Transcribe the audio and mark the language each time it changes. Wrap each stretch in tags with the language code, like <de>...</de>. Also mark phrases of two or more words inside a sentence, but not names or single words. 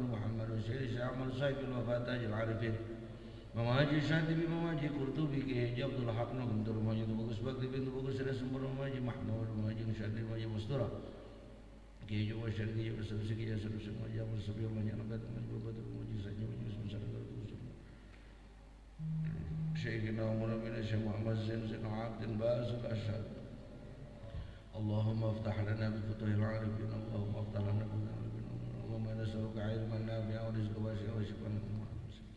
<ar>Muhammad, Syekh Ahmad Syaikh Al-Wafat Al-Arifin, Imam Haji Syatibi, Imam Haji Qurtubi, Kiai Abdul Haq Guntur, Imam Haji Bagus Bakti bin Bagus Sumber, Imam Haji Mahmud, Imam Haji Syadri, Imam Haji Mustura, Kiai Jawa Syarqi, Kiai Bersabsi, Kiai Sarusuk, Imam Haji Amal Sabi, Imam Haji Anabat, Imam Haji Babat, Imam Haji Sajib, Imam Haji Musara, Syekh Umar bin Syekh Muhammad Zain, Syekh Abdul Baz Al-Asyad. اللهم افتح لنا بفتوح العارفين اللهم افتح لنا بفتوح العارفين اللهم نسألك علما نافعا ورزقا واسعا وشفاء من كل داء.</ar>